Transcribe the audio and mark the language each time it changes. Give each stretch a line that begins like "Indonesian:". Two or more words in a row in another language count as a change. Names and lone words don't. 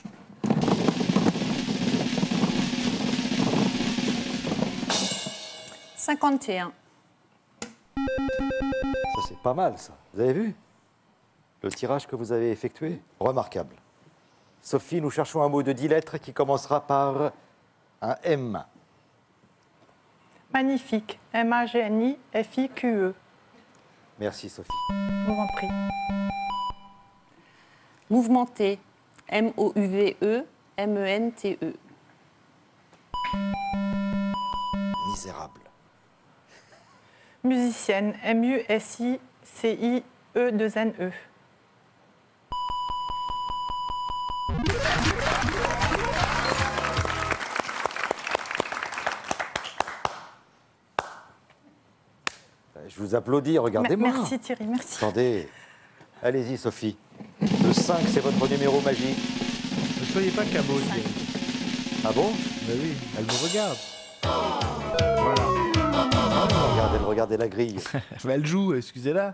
French: « 51. Ça, c'est pas mal, ça. Vous avez vu le tirage que vous avez effectué? Remarquable. Sophie, nous cherchons un mot de 10 lettres qui commencera par un M. Magnifique. M-A-G-N-I-F-I-Q-E. Merci, Sophie. Je vous en prie. Mouvementé. Mouvmente. Misérable. Musicienne. M-U-S-I-C-I-E-2-N-E. Je vous applaudis, regardez-moi. Merci Thierry, merci. Attendez. Allez-y, Sophie. Le 5, c'est votre numéro magique. Ne soyez pas cabot, Thierry. Ah bon? Ben oui, elle vous regarde. Regardez la grille. Ben, elle joue, excusez-la.